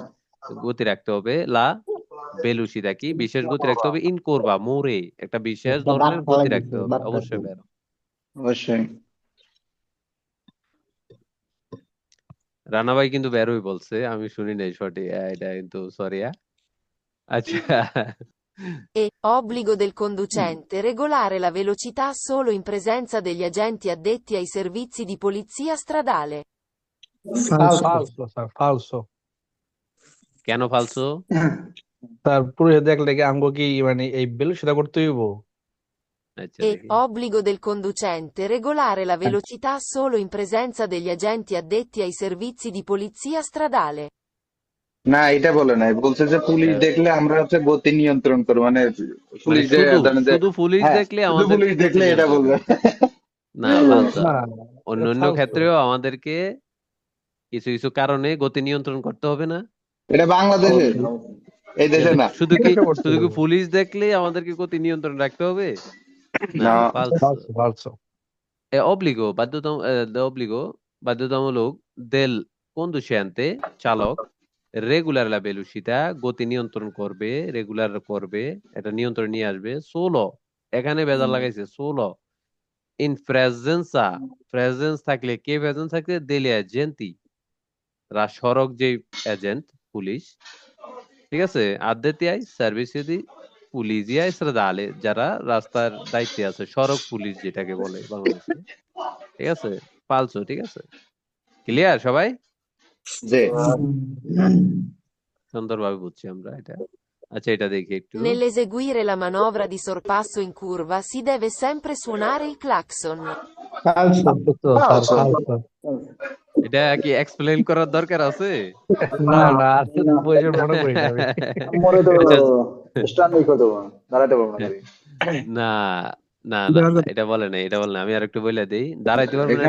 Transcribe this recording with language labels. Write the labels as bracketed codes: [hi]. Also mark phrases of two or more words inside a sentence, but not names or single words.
[bn] গতি রাখতে হবে। [it] la velocità [bn] কি? বিশেষ গতি রাখতে হবে। ইন করবা মোরে একটা বিশেষ একটা বাদ ধরনের ফালাই গতি রাখতে দিছে, হবে, বাদ অবশ্যই দিছে। বেরো। অবশ্যই। রানা ভাই কিন্তু বেরোই বলছে, আমি শুনি নাই সঠিক, এটা কিন্তু সরি। আচ্ছা, [it] È obbligo del conducente regolare la velocità solo in presenza degli agenti addetti ai servizi di polizia stradale. [bn] ফালসো। ফালসো স্যার, ফালসো। কেন ফালসো? স্যার পুলিশে দেখলে কি আমগো কি মানে এই বেলুসিদা করতে হইব? আচ্ছা [it] E. [bn] দেখি [it] Obbligo del conducente regolare la velocità solo in presenza degli agenti addetti ai servizi di polizia stradale. [bn] না, এটা বলে নাই, বলছে যে পুলিশ আহ, দেখলে আমরা হচ্ছে গতি নিয়ন্ত্রণ করবো, মানে মানে পুলিশ যে শুধু ধরেন যে, শুধু পুলিশ হ্যাঁ দেখলে শুধু আমাদেরকে পুলিশ গতি দেখলে এটা নিয়ন্ত্রণ বলবে। না ফালসা না অন্য এটা অন্য ফালতু। ক্ষেত্রেও আমাদেরকে কিছু কিছু কারণে গতি নিয়ন্ত্রণ করতে হবে না এটা বাংলাদেশে, এই দেশে না। শুধু কি বিদেশে করতে শুধু কি হবে। পুলিশ দেখলে আমাদেরকে গতি নিয়ন্ত্রণ রাখতে হবে না না, ফালসা ফালতু ফালতু। [it] obbligo de obbligo [bn] বাধ্যতামূলক [it] del conducente [bn] চালক রেগুলার [it] la velocità [bn] গতি নিয়ন্ত্রণ করবে রেগুলার করবে এটা নিয়ন্ত্রণ নিয়ে আসবে সোলো এখানে ভেজাল লাগাইছে [it] solo in presenza [bn] থাকলে কে প্রেজেন্স থাকলে [it] degli agenti [bn] সড়ক যে এজেন্ট পুলিশ ঠিক আছে [it] addetti ai servizi di polizia stradale [bn] যারা রাস্তার দায়িত্বে আছে সড়ক পুলিশ যেটাকে বলে বাংলাদেশে ঠিক আছে পালসো ঠিক আছে ক্লিয়ার সবাই যে সুন্দরভাবে বুঝছি আমরা এটা আচ্ছা এটা দেখি একটু [it] Nell'eseguire la manovra di sorpasso in curva si deve sempre suonare il clacson. [bn] ফালসো। ফালতু স্যার ফালতু। এটা কি এক্সপ্লেইন করার দরকার আছে না না আর প্রয়োজন মনে করি না আমি। মনে তো আচ্ছা স্ট্যান্ডিং করতে পারবো না, দাঁড়াতে পারবো না গাড়ি। না না না না এটা বলে না এটা বলে না আমি আর একটু বলে দেই দাঁড়াইতে পারবে না